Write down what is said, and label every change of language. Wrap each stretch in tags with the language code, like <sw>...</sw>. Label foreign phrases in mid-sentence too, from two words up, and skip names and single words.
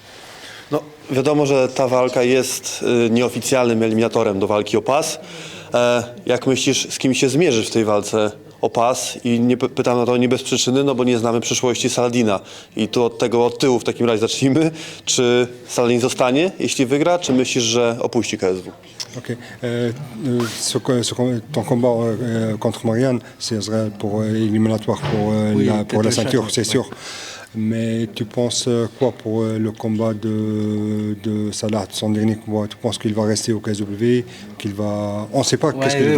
<pl>No, wiadomo, że ta walka jest nieoficjalnym eliminatorem do walki o pas. Jak myślisz, z kim się zmierzysz w tej walce o pas? I nie pytam na to nie bez przyczyny, no bo nie znamy przyszłości Saladina. I tu od tyłu w takim razie zacznijmy. Czy Saladin zostanie, jeśli wygra, czy myślisz, że opuści KSW? Ok.</pl> <fr>Ton combat contre Marianne, ce serait pour éliminatoire pour la ceinture, c'est sûr. Mais tu penses quoi pour le combat de Salah, son dernier combat? Tu penses qu'il va rester au KSW, qu'il va... On ne sait pas qu'est-ce qu'il va</fr>